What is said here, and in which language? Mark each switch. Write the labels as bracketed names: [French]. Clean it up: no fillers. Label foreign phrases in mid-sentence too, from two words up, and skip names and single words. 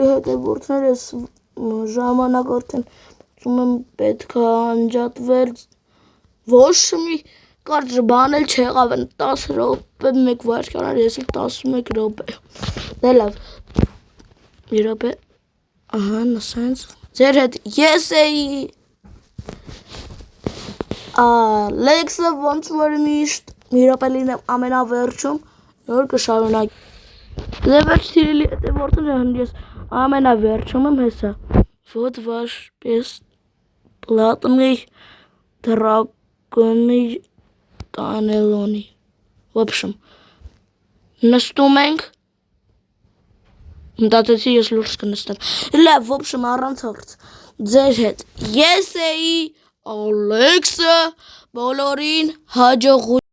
[Armenian] հետևորդներ, ես ժամանակ արդեն ուզում եմ պետք է անջատվել, ոչ մի կարճ բան էլ չեղավ, 10 րոպե, 1 վայրկյան, ես էլ 11 րոպե, դե լավ, մի րոպե, ահա, նսենց, ձեր հետ ես էի, Ալեքսը ոնց որ միշտ մի րոպե լինեմ ամենավերջում, նոր կշարունակ, դե վերջ սիրելի հետևորդներ, ես ամենավերջում եմ հեսա, [Russian] вот ваш бесплатный драконий канелони, в общем, [Armenian] նստում ենք, մտածեցի ես լուրջ կնստեմ, լավ, [Russian] в общем, [Armenian] առանց հարց, ձեր հետ ես էի Ալեքսը, բոլորին հաջողություն